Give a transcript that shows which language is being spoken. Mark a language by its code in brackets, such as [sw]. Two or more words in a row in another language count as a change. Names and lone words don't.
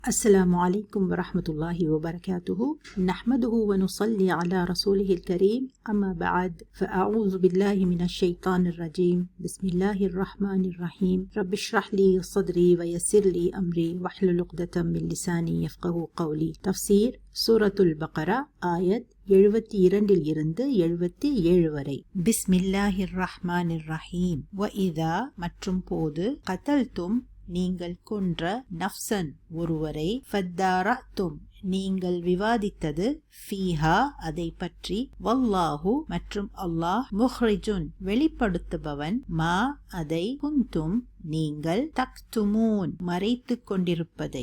[ar] السلام عليكم ورحمة الله وبركاته. نحمده ونصلي على رسوله الكريم، أما بعد، فأعوذ بالله من الشيطان الرجيم. بسم الله الرحمن الرحيم. رب اشرح لي صدري ويسر لي أمري واحلل عقدة من لساني يفقهوا قولي. [ta] تفسير சூரத்துல் பக்ரா ஆயத் 72 இருந்து 77 வரை. [ar] بسم الله الرحمن الرحيم. [ta] வஇதா மற்றும் போது, கதல்தும் நீங்கள் கொன்ற, நஃப்சன் ஒருவரை, ஃபத்தாரத்தும் நீங்கள் விவாதித்தது, ஃபீஹா அதை பற்றி, வல்லாஹு மற்றும் அல்லாஹ், முஹ்ரிஜுன் வெளிப்படுத்துபவன், மா அதை, குந்தும் நீங்கள், தக்துமூன் மறைத்துக் கொண்டிருப்பதை.